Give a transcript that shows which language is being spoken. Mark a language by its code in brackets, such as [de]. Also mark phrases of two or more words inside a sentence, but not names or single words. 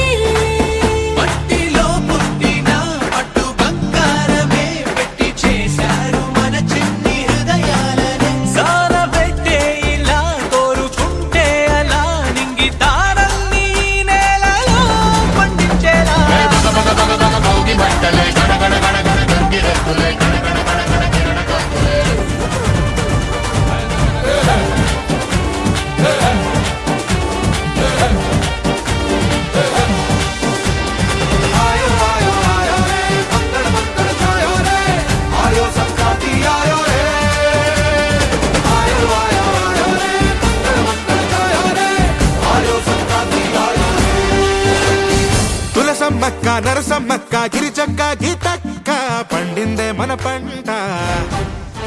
[te] మట్టిలో పుట్టిన పట్టు బంగారమే పెట్టి చేశారు మన చిన్ని హృదయాలనే సారబెట్టే ఇలా కోరుకుంటే అలా నింగి తారల్ని నేలలో పండించేలా భోగి మంటలే గణగణ గణగణ గంగిరెద్దులే గణగణ గణగణ కిరణ కాంతులే [hi] आयो आयो आयो रे मंगल मंगल छायो रे आयो संक्रांति आयो रे आयो आयो आयो रे मंगल मंगल छायो रे आयो संक्रांति आयो [te] తులసమ్మక్క నరసమ్మక్క గిరిచక్క గీతక్క పండిందే మన పంట